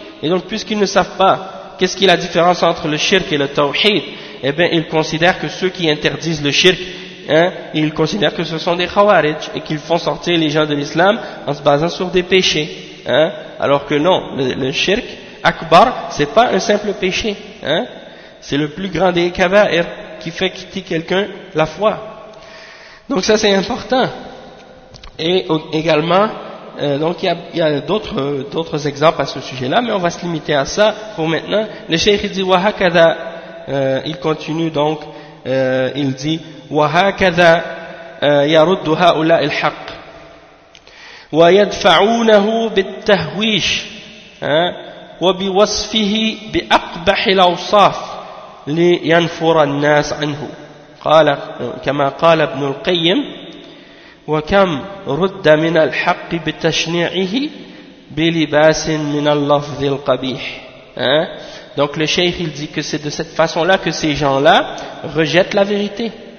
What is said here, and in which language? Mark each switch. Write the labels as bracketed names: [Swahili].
[French] Et donc, puisqu'ils ne savent pas qu'est-ce qui est la différence entre le shirk et le tawhid, eh bien, ils considèrent que ceux qui interdisent le shirk, hein, ils considèrent que ce sont des khawarij et qu'ils font sortir les gens de l'islam en se basant sur des péchés, hein, alors que non, le shirk akbar, c'est pas un simple péché, hein, c'est le plus grand des kaba'ir qui fait quitter quelqu'un la foi. Donc ça, c'est important. Et également, donc il y a d'autres exemples à ce sujet là mais on va se limiter à ça pour maintenant. Le shaykh dit wa hakada, il continue donc, il dit [Arabic] وهكذا يرد هؤلاء الحق ويدفعونه بالتهويش وبوصفه بأقبح الأوصاف لينفر الناس عنه. قال كما قال ابن القيم وكم رد من الحق بتشنيعه بلباس من اللفظ القبيح. [French] Donc le cheikh, il dit que c'est de cette façon là que ces gens là rejettent la vérité.